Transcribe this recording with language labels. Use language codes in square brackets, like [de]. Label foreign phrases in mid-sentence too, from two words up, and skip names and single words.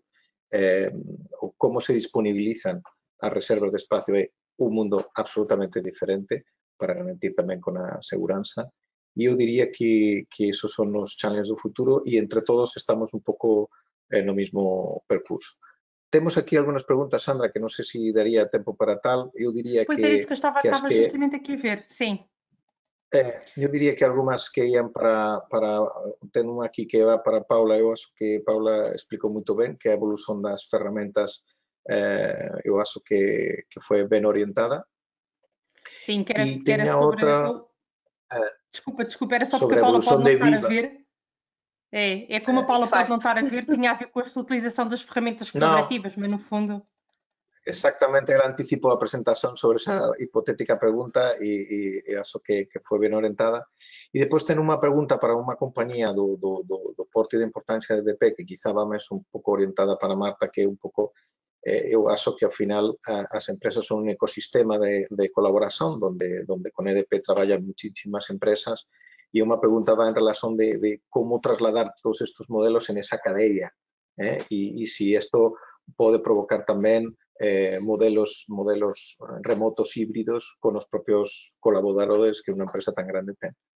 [gl] Como se disponibilizan as reservas de espacio é un mundo absolutamente diferente para garantir tamén con a seguranza. E eu diría que esos son os challenges do futuro e entre todos estamos un pouco no mismo percurso. Temos aquí algunas preguntas, Sandra, que non sei se daría tempo para tal. Eu diría que... [pt] Pois é isso que eu estava justamente aqui a ver, sim. [gl] Eu diría que algumas que ian para ten unha aquí que va para Paula, eu acho que Paula explicou moito ben, que a evolución das ferramentas eu acho que foi ben orientada. [pt] Sim, que era sobre... Outra, desculpa, era só porque a Paula pode não estar a ver. É como a Paula pode não estar a ver, tinha a ver com a utilização das ferramentas colaborativas, mas no fundo... [gl] Exactamente, ela anticipou a presentación sobre esa hipotética pregunta e acho que foi ben orientada. E depois ten unha pregunta para unha compañía do porte de importancia de EDP que quizá va máis un pouco orientada para Marta, que é un pouco eu acho que ao final as empresas son un ecosistema de colaboración donde con EDP traballan muchísimas empresas e unha pregunta va en relación de como trasladar todos estos modelos en esa cadella y si esto pode provocar tamén modelos remotos híbridos con os propios colaboradores que unha empresa tan grande ten.